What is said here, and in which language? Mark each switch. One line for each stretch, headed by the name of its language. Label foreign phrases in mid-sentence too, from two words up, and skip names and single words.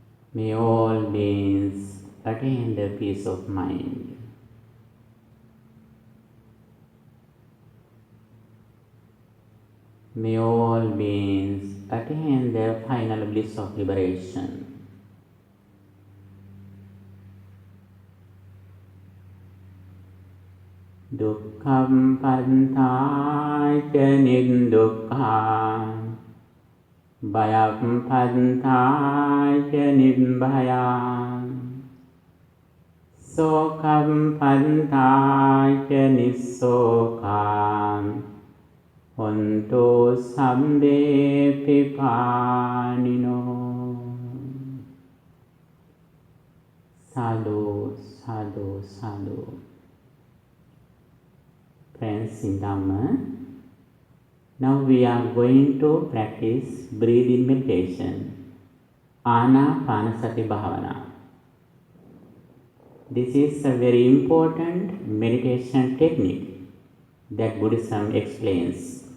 English: May all beings attain the peace of mind. May all beings attain the final bliss of liberation.
Pali: Dukkham padthāya nirdukkha Bhayam padthāya nibbhaya Sokam padthāya nissokha Hontu sabbe pipānino. Sadhu, sadhu, sadhu.
English: Friends in Dhamma, now we are going to practice breathing meditation,
Pali: anapanasati bhavana.
English: This is a very important meditation technique that Buddhism explains.